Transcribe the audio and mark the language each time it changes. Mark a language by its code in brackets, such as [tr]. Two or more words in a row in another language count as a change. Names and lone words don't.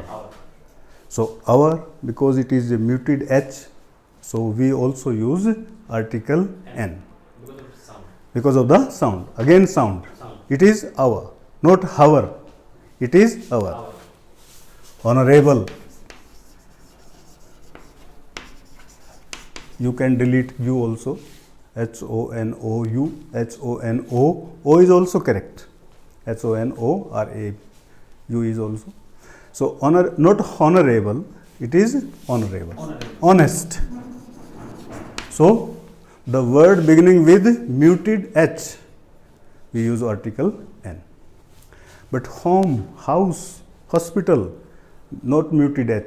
[en] So hour, because it is a muted h, so we also use article n. Because of the sound. Again sound. It is hour, not hour. It is hour. Honorable. You can delete u also. H-O-N-O-U, H-O-N-O. O is also correct. H-O-N-O-R-A-U is also. So not honorable, it is honorable. Honest. So the word beginning with muted h, we use article n. But home, house, hospital, not muted h.